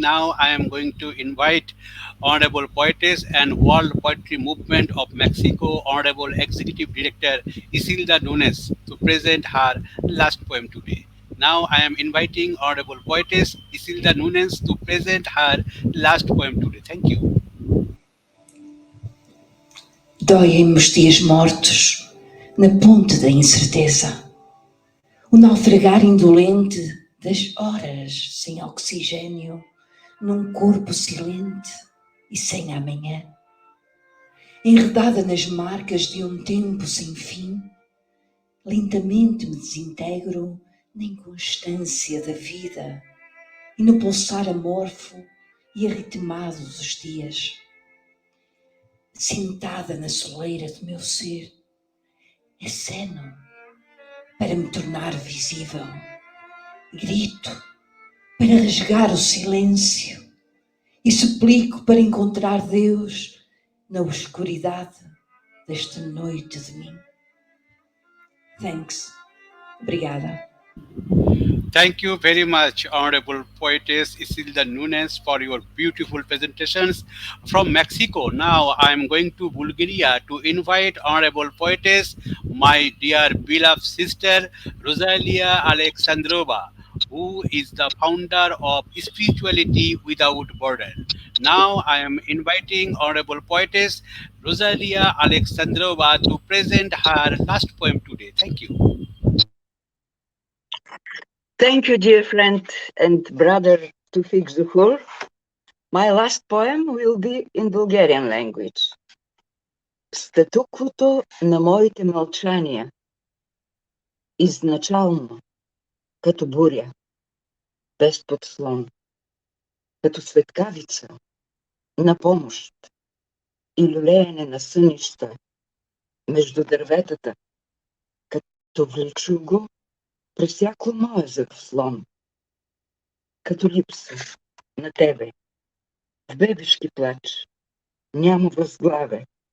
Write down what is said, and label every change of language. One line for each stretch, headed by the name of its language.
English: Now I am going to invite Honorable Poetess and World Poetry Movement of Mexico, Honorable Executive Director Isilda Nunes, to present her last poem today. Now I am inviting Honorable Poetess Isilda Nunes to present her last poem today. Thank you.
Portuguese: Doem os dias mortos na ponte da incerteza, o naufragar indolente das horas sem oxigênio num corpo silente e sem amanhã. Enredada nas marcas de um tempo sem fim, lentamente me desintegro na inconstância da vida e no pulsar amorfo e arritmado dos dias. Sentada na soleira do meu ser, aceno para me tornar visível, grito para rasgar o silêncio e suplico para encontrar Deus na oscuridade desta noite de mim.
English: Thanks. Obrigada. Thank you very much, Honorable Poetess Isilda Nunes, for your beautiful presentations from Mexico. Now I am going to Bulgaria to invite Honorable Poetess, my dear beloved sister, Rozalia Aleksandrova, who is the founder of Spirituality Without Border. Now I am inviting Honorable Poetess Rozalia Aleksandrova to present her last poem today. Thank you. Thank you, dear friend and brother Toufiq Zohur. My last poem will be in Bulgarian language.
Bulgarian: Статуквото на моите мълчания, изначално, като буря, без подслон, като светкавица на помощ и люлеене на сънища между дърветата, като влечу го през всяко мое заслон, като липса на тебе, в бебешки плач, няма възглаве.